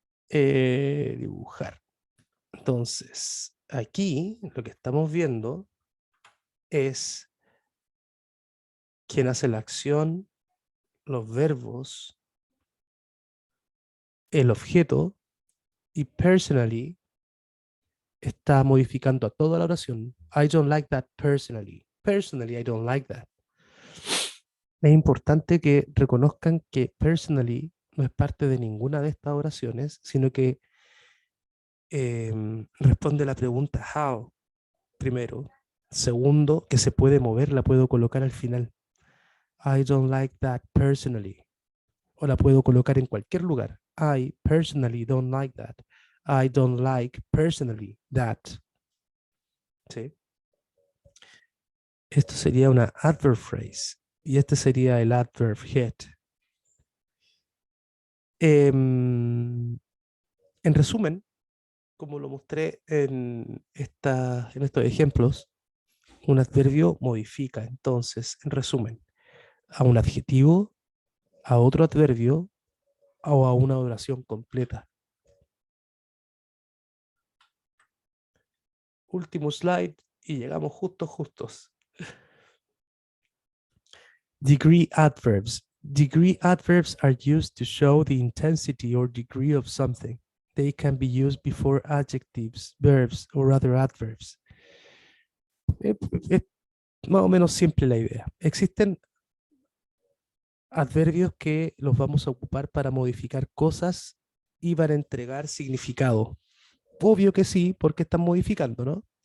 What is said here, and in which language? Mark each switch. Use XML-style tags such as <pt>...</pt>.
<es>Dibujar. Entonces, aquí lo que estamos viendo es quién hace la acción, los verbos, el objeto, y personally está modificando a toda la oración.</es> <en>I don't like that personally. Personally, I don't like that.</en> <es>Es importante que reconozcan que personally no es parte de ninguna de estas oraciones, sino que responde la pregunta how, primero. Segundo, que se puede mover, la puedo colocar al final.</es> <en>I don't like that personally.</en> <es>O la puedo colocar en cualquier lugar.</es> <en>I personally don't like that. I don't like personally that.</en> <es>¿Sí? Esto sería una adverb phrase. Y este sería el adverb head. En resumen, como lo mostré en estos ejemplos, un adverbio modifica, entonces, en resumen, a un adjetivo, a otro adverbio o a una oración completa. Último slide y llegamos justos.</es> <en>Degree adverbs. Degree adverbs are used to show the intensity or degree of something. They can be used before adjectives, verbs, or other adverbs.</en> <es>Es más o menos simple la idea. Existen adverbios que los vamos a ocupar para modificar cosas y para entregar significado. Obvio que sí, porque están modificando, ¿no?</es>